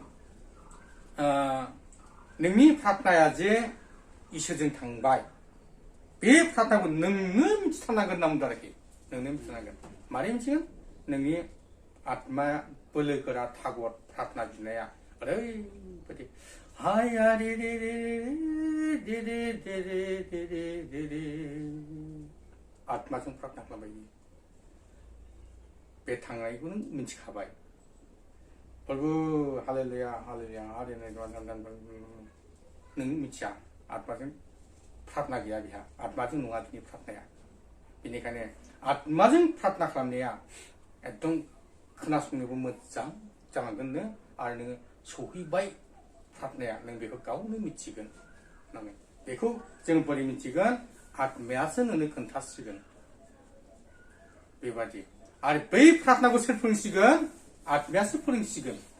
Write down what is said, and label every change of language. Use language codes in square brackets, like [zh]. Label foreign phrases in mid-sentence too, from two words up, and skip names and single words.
[brx] नोंनि प्रार्थनाया जे इसोरजों थांबाय बे प्रार्थनाखौ नोंनो मिथिथारनांगोन होनना बुंदों आरोखि नोंनो मिथिनांगोन मारै मिथिगोन नोंनि आत्माया बोलो गोरा थागद प्रार्थना बिनाया ओरैबायदि हाया रे रे रे रे रे रे रे रे रे रे आत्माजों प्रार्थना खालामबाय बे थांनायखौ नों मिथिखाबाय बयबो हालेलुया हालेलुया नों मिथिया आत्माजों प्रार्थना गैया बिहा आत्माजों नङा बिनि प्रार्थनाया बेनिखायनो आत्माजों प्रार्थना खालामनाया एकदम खोनासंनोबो मोजां जालांगोननो आरो नोङो सौहैबाय प्रार्थनाया नों बेखौ गावनो मिथिगोन होननानै बेखौ जों बोरै मिथिगोन आत्मायासो नोंनो खोन्थासिगोन बेबादि आरो बै प्रार्थनाखौ सोर फोरोंसिगोन आत्मायासो फोरोंसिगोन